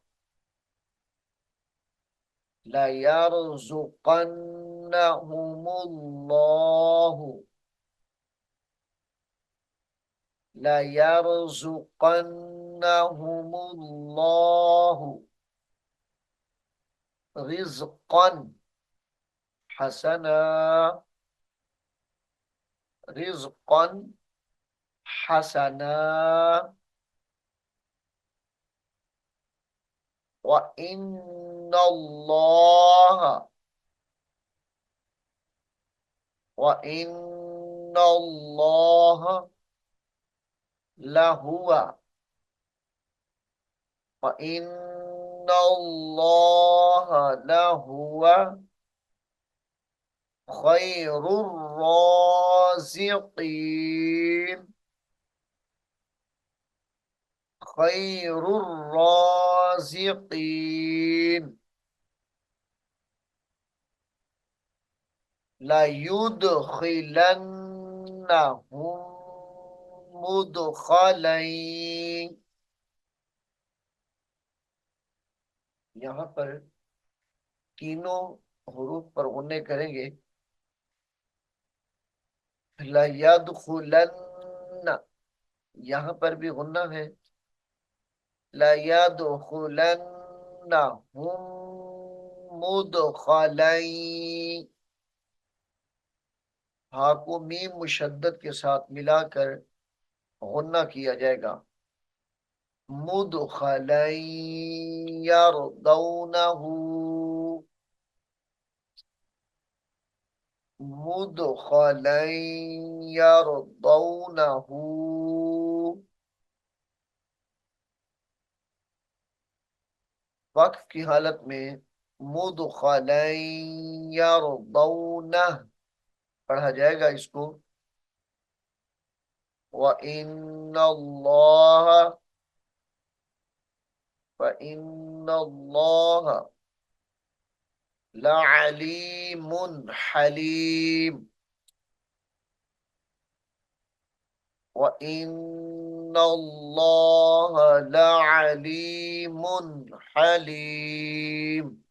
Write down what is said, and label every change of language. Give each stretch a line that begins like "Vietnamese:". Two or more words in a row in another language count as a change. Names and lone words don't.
Arabic: ليرزقنهم الله ليرزقنهم الله رزقا حسنا رزقا حسنا وإن الله وإن الله لهو وإن الله لهو خير الرازقين خير الرازقين ليدخلنهم مدخلا.
Urdu: یہاں پر تینوں حروف پر غنے کریں گے. लयदखुलन्न یہاں پر بھی غنہ ہے.
Arabic: ليدخلنهم مدخلا.
Urdu: ہا کو میم مشدد کے ساتھ ملا کر غنہ کیا جائے گا.
Arabic: مدخلا يرضونه مدخلا يرضونه.
Urdu: وقف کی حالت میں
Arabic: مدخلا يرضونه
Urdu: پڑھا جائے گا اس کو.
Arabic: وإن الله وإن الله لعليم حليم وإن الله لعليم حليم.